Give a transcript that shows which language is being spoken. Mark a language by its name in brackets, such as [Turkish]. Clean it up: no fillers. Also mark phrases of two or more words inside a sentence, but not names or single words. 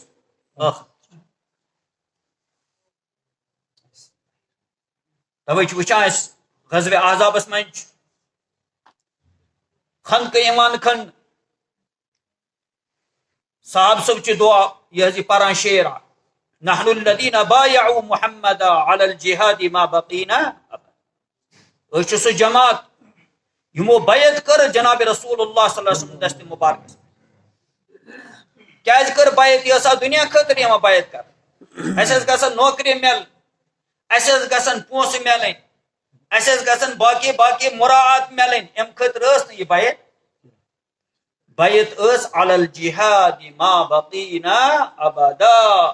[Kashmiri] ٲخرت. توے چھِ وٕچھان أسۍ غزوہ احزابس منٛز چھُ خندقہ یِوان کھنٛڈ، صحابہٕ صٲب چھِ دعا یہِ حظ یہِ پران شعر اکھ، [Arabic] نحن الذین بایعوا محمدا علی الجہاد ما بقینا. [Kashmiri] أسۍ چھِ سُہ جماعت یِمو بیعت کٔر جناب [Arabic] رسول اللہ صلی اللہ علیہ وسلم [Kashmiri] دستہِ مبارکس. کیازِ کٔر بیعت؟ یہِ ٲسا دُنیا خٲطرٕ یِوان بیعت کرنہٕ. اَسہِ ٲس گژھان نوکری مِلٕنۍ، اَسہِ ٲس گژھان پونٛسہٕ مِلٕنۍ، اَسہِ ٲس گژھان باقٕے باقٕے مُراعات مِلٕنۍ. اَمہِ خٲطرٕ ٲس نہٕ یہِ بیعت. بیعت ٲس [Arabic] علی الجہاد ما بقینا ابدا.